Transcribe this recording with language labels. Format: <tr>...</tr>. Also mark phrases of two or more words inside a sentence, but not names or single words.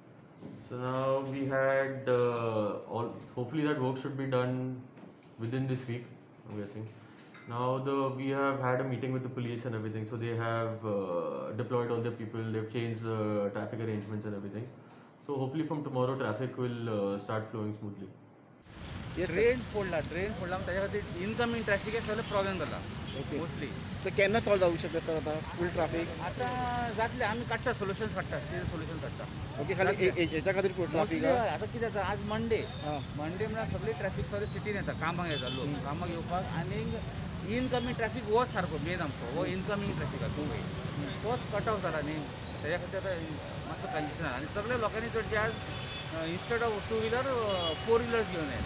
<en>So now we had hopefully that work should be done within this week, I'm guessing. Now we have had a meeting with the police and everything, so they have deployed all the people, they've changed the traffic arrangements and everything. So hopefully from tomorrow traffic will start flowing smoothly.</en> <kok>ट्रेन फोडला मग त्याच्या खातीर इनकमिंग ट्रॅफिकाक सगळे प्रॉब्लेम जाला मोस्टली. तर केन्ना सॉल्व जावंक शकता आता</kok> <en>full traffic?</en> <kok>आतां जातलें आमी काडटा सोल्युशन काडटा सोल्युशन काडटा. ओके, खाली हेच्या खातीर ट्राफीक आतां कितें जाता आज मंडे म्हळ्यार सगळी ट्रॅफिक सगळी सिटीन येता कामाक येता लोक कामाक येवपाक आनी</kok> <en>incoming traffic</en> <kok>होच सारको मेन आमचो हो</kok> <en>incoming traffic</en> <kok>आसा पळय तोच</kok> <en>cut off</en> <kok>जाला न्ही तेज्या खातीर आतां मातसो कंडिशन आनी सगळ्या लोकांनी चडशे आज</kok> <en>instead of 2 wheeler 4 wheelers</en> <kok>घेवन येयला.</kok>